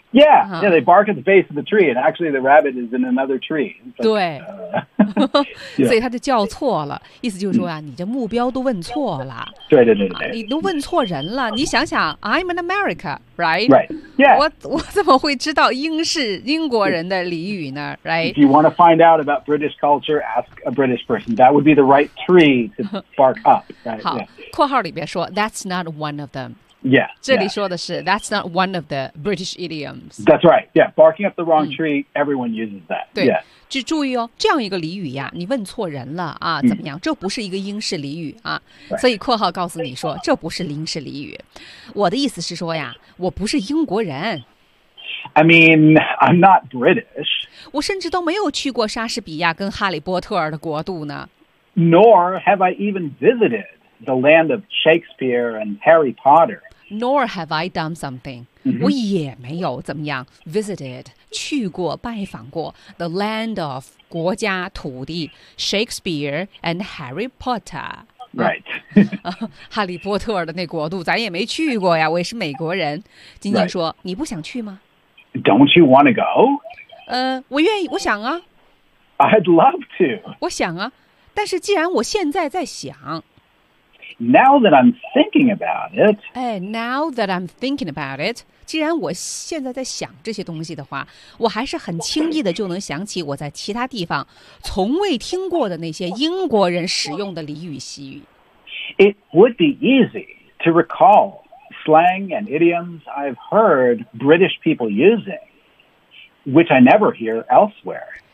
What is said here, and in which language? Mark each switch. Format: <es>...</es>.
<en>yeah、uh-huh. yeah they bark at the base of the tree and actually the rabbit is in another tree like,</en> <zh>对、</zh> <en>yeah.</en> <zh>所以他就叫错了意思就是说、啊 mm-hmm. 你的目标都问错了对、啊、你都问错人了、mm-hmm. 你想想</zh> <en>I'm in AmericaRight? Right. Yeah.</en> <zh>我怎么会知道英国人的俚语呢</zh> <en>Right. If you want to find out about British culture, ask a British person. That would be the right tree to bark up. Right?</en> <zh>好、</zh> <en>yeah.</en> <zh>括号里边说</zh> <en>that's not one of them. Yeah.</en> <zh>这里说的是</zh> <en>that's not one of the British idioms. That's right. Yeah. Barking up the wrong tree,、mm. everyone uses that.</en> <zh>对、</zh> <en>yeah.</en> <zh>去注意哦，这样一个俚语呀，你问错人了啊，怎么样？这不是一个英式俚语啊，所以括号告诉你说，这不是英式俚语。我的意思是说呀，我不是英国人。</zh> <en>I mean, I'm not British.</en> <zh>我甚至都没有去过莎士比亚跟哈利波特的国度呢。</zh> <en>Nor have I even visited the land of Shakespeare and Harry Potter. Nor have I done something. Mm-hmm.</en> <zh>我也没有怎么样 visited 去过拜访过</zh> <en>the land of</en> <zh>国家土地 Shakespeare and Harry Potter</zh> <en>right</en> <zh>哈利波特的那国度咱也没去过呀我也是美国人金金说、</zh> <en>right.</en> <zh>你不想去吗</zh> <en>don't you want to go</en> <zh>我愿意我想啊</zh> <en>I'd love to</en> <zh>我想啊但是既然我现在在想</zh> <en>Now that I'm thinking about it. Hey, now that I'm thinking about it.</en> <zh>既然我现在在想这些东西的话，我还是很轻易的就能想起我在其他地方从未听过的那些英国人使用的俚语习语。</zh> <en>It would be easy to recall slang and idioms I've heard British people using, which I never hear elsewhere.</en>